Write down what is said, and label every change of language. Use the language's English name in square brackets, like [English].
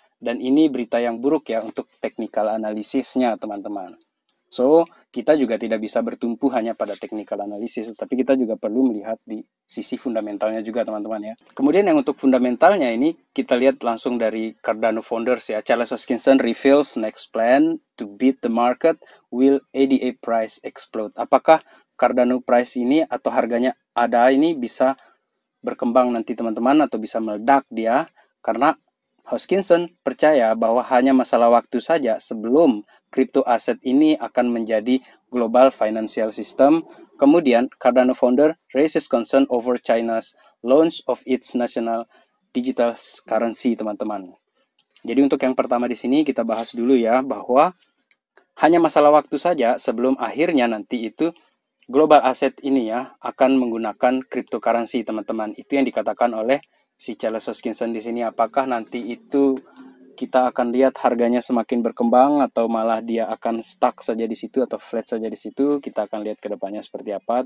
[Indonesian] Dan ini berita yang buruk ya untuk technical analisisnya teman-teman. So, kita juga tidak bisa bertumpu hanya pada technical analysis, tapi kita juga perlu melihat di sisi fundamentalnya juga teman-teman ya. Kemudian yang untuk fundamentalnya ini kita lihat langsung dari Cardano founders ya. [English] Charles Hoskinson reveals next plan to beat the market, will ADA price explode. [Indonesian] Apakah Cardano price ini atau harganya ADA ini bisa berkembang nanti teman-teman atau bisa meledak dia, karena Hoskinson percaya bahwa hanya masalah waktu saja sebelum crypto aset ini akan menjadi global financial system. Kemudian, [English] Cardano founder raises concern over China's launch of its national digital currency, teman-teman. [Indonesian] Jadi untuk yang pertama di sini kita bahas dulu ya, bahwa hanya masalah waktu saja sebelum akhirnya nanti itu global asset ini ya akan menggunakan cryptocurrency, teman-teman. Itu yang dikatakan oleh si Charles Hoskinson di sini. Apakah nanti itu kita akan lihat harganya semakin berkembang atau malah dia akan stuck saja di situ atau flat saja di situ, kita akan lihat ke depannya seperti apa.